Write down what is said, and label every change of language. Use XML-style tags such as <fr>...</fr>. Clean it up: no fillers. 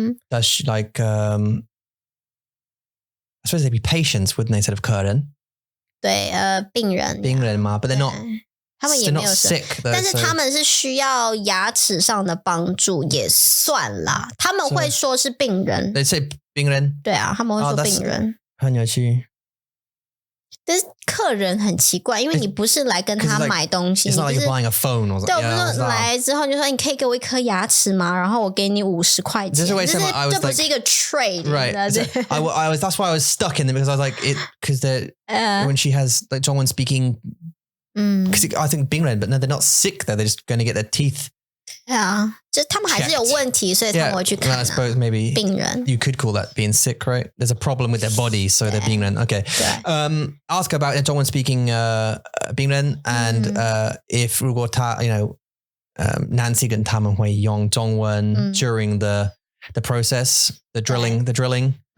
<en>Does she like I suppose they'd be patients, wouldn't they, instead of 客人？</en> <zh>对，病人</zh> <en>嘛 ，but they're not.</en> <zh>他们也没有</zh> <en>sick，</en> <zh>但是他们是需要牙齿上的帮助，也算啦。他们会说是病人。</zh> <en>They say 病人。</en> <zh>对啊，他们会说病人。很有趣。但是客人很奇怪，因为你不是来跟他买东西，</zh> <en>It's not like you're buying a phone or something.</en> <zh>对，我们说来之后就说你可以给我一颗牙齿吗？然后我给你50块钱。这不是一个 trade，</zh> <en>right? That's why I was stuck in them because I was like because when she has like Zhongwen speaking, because I think 病人 but no, they're not sick though. They're just going to get their teeth.</en> <zh>就他们还是有问题，所以他们会去看。</zh> <en>I suppose maybe</en> <zh>病人</zh> <en>you could call that being sick, right? There's a problem with their body, so they're 病人. Okay. Ask about Zhongwen speaking 病人 and if</en> <zh>如果他</zh> <en>Nancy</en> <zh>跟他们会用中文</zh> <en>during the process, the drilling.</en>